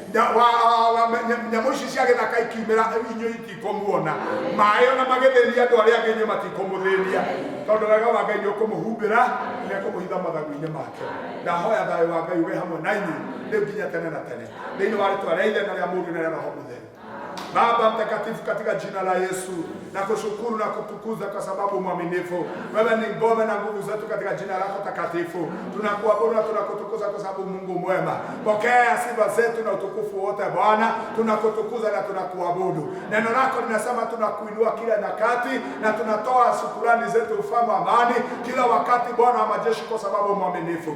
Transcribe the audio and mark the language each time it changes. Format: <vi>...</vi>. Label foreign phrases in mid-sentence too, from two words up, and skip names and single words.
<ki>Nyamũ ici cia gĩthaka ikiumĩra inyuĩ itikũmuona, maaĩ ona magĩthĩnia andũ arĩa angĩ inyuĩ matikũmũthĩnia, tondũ wega wa Ngai nĩũkũmũhumbĩra, nĩekũmũhitha mathagu-inĩ make. Ndahoya thayũ wa Ngai uge hamwe na inyuĩ rĩu nginya tene na tene, thĩinĩ wa rĩĩtwa rĩa Ithe na rĩa Mũriũ na rĩa Roho Mũtheru.</ki> <sw>Baba mtakatifu, katika jina la Yesu nakushukuru na kutukuza kwa sababu mwaminifu. Wewe ni ngome na nguvu zetu katika jina lako takatifu. Tunakuabudu na tunakutukuza kwa sababu Mungu mwema. Pokea sifa zetu na utukufu wote Bwana. Tunakutukuza na tunakuabudu. Neno lako linasema tunakuinua kila nyakati na tunatoa shukrani zetu ufalme wa amani kila wakati Bwana wa majeshi kwa sababu mwaminifu.</sw>